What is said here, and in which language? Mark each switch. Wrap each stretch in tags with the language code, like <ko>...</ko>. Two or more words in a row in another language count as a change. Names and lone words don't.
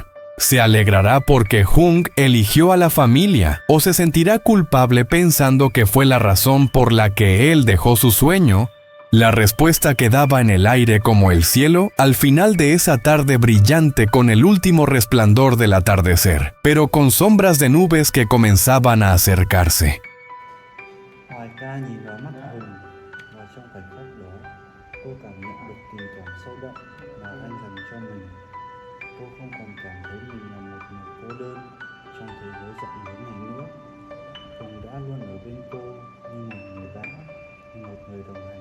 <es>¿Se alegrará porque Jung eligió a la familia o se sentirá culpable pensando que fue la razón por la que él dejó su sueño? La respuesta quedaba en el aire como el cielo al final de esa tarde brillante con el último resplandor del atardecer, pero con sombras de nubes que comenzaban a acercarse.</es> <vi>Cô cảm nhận được tình cảm sâu đậm mà anh dành cho mình. Cô không còn cảm thấy mình là một người cô đơn trong thế giới rộng lớn này nữa. Hùng đã luôn ở bên cô như một người bạn, như một người đồng hành.</vi>